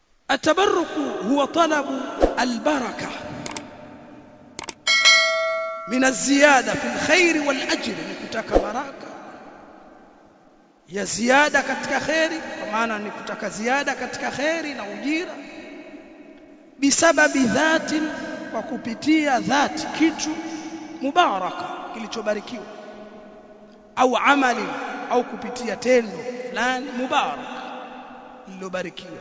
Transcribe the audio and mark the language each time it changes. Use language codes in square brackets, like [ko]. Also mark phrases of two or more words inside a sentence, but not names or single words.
[ar] التبرك هو طلب البركة من الزيادة في الخير والأجر. [sw] nikutaka baraka ya ziada katika khairi, kwa maana nikutaka ziada katika khairi na ujira, bisababi dhati, kwa kupitia dhati, kitu mubaraka kilichobarikiwa, au amali, au kupitia tendo fulani mubaraka lililobarikiwa.